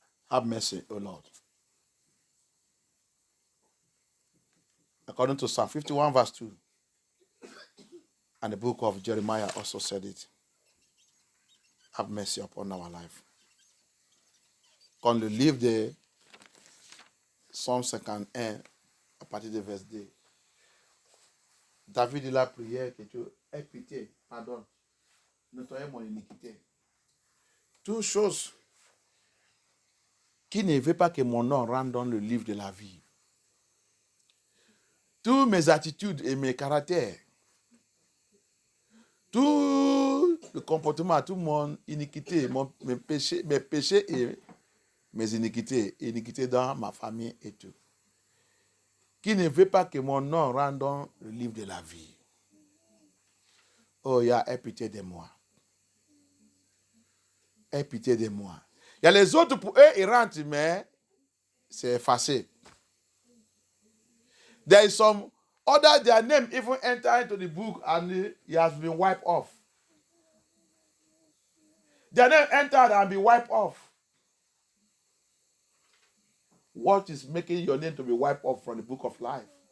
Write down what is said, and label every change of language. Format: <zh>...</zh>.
<en>Have mercy, O Lord. According to Psalm 51 verse 2, and the book of Jeremiah also said it. Have mercy upon our life.</en> <fr>Quand le livre de Psalm 51, à partir du verset 2, David il a prié que tu aies pitié, pardonne, nettoie mon iniquité. Toutes choses qui ne veulent pas que mon nom rentre dans le livre de la vie. Toutes mes attitudes et mes caractères, tout le comportement, tout mon iniquité, mes péchés et mes iniquités dans ma famille et tout. Qui ne veut pas que mon nom rentre dans le livre de la vie. Oh, il y a pitié de moi. Aie pitié de moi. Il y a les autres, pour eux, ils rentrent, mais c'est effacé.</fr> <en>There is some other, their name even enter into the book and it has been wiped off. Their name entered and be wiped off. What is making your name to be wiped off from the book of life?</en>